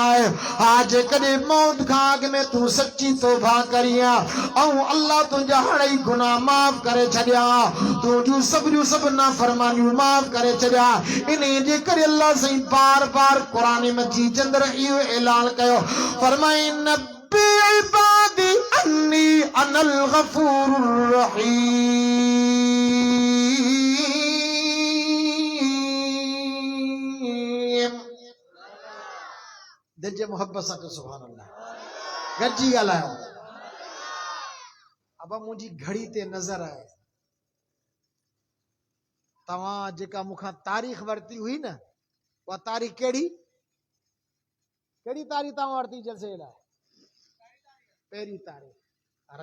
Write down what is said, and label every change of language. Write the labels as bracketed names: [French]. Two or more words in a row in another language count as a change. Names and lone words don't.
[Sindhi] आहे हा जेकॾहिं मौत खां अॻु में तूं सची तौबा करीं ऐं अल्लाह तुंहिंजा हाणे गुनाह माफ़ करे छॾिया तुंहिंजूं सभु नाफ़रमानियूं माफ़ करे छॾिया इन जे करे अल्लाह साईं बार बार क़ुरान मजीद अंदरि इहो ऐलान कयो फरमाई [Arabic] نبئ عبادي أني أنا الغفور الرحيم. [Sindhi] दिल जे मोहब्बत सां तो [Arabic] سبحان الله [Sindhi] गॾिजी ॻाल्हायो। अब मुंहिंजी घड़ी ते नज़र आहे तव्हां जेका मूंखां तारीख़ वरिती हुई न उहा तारीख़ कहिड़ी तारीख़ तव्हां वरिती जलसे लाइ पहिरीं तारीख़